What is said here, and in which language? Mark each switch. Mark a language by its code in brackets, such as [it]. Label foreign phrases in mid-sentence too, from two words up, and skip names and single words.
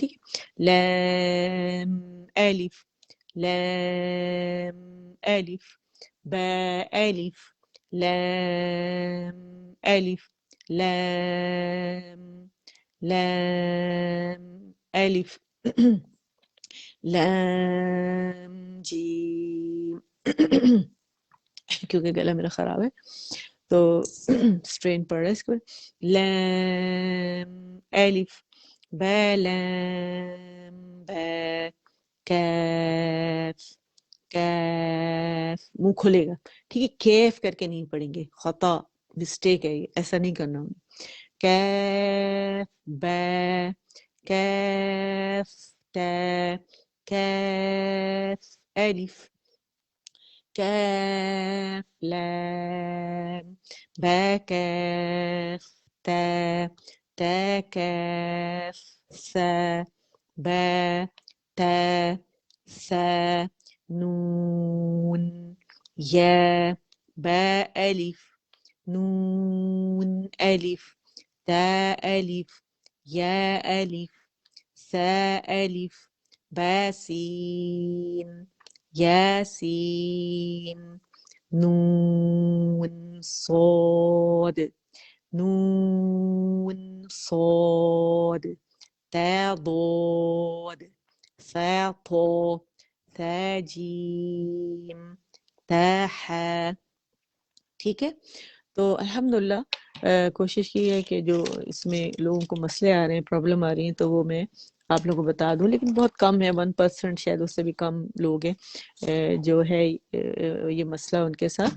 [ur] ٹھیک ہے، لام، الف، لام، الف، با، الف، لام، الف، لام، لام، الف، لام، جیم. کیونکہ گلا میرا خراب ہے. تو اسٹرین پڑھ رہا ہے اس کو. لام الف با لام با کاف کیف منہ کھلے گا ٹھیک ہے. کیف کر کے نہیں پڑھیں گے, خطا مسٹیک ہے یہ, ایسا نہیں کرنا. کیف با کیف تا کیف الف کاف لام با کاف تا تا کاف سا با تا سا نون یا با الف نون الف تا الف یا الف سا الف با سین ياسين نون صاد نون صاد تا ضاد ثا طا ثا جيم تا حا. ٹھیک ہے. تو الحمدللہ کوشش کی ہے کہ جو اس میں لوگوں کو مسئلے آ رہے ہیں, پرابلم آ رہی ہیں, تو وہ میں آپ لوگوں کو بتا دوں, لیکن بہت کم ہے, 1% شاید, اس سے بھی کم لوگ ہیں جو ہے یہ مسئلہ ان کے ساتھ.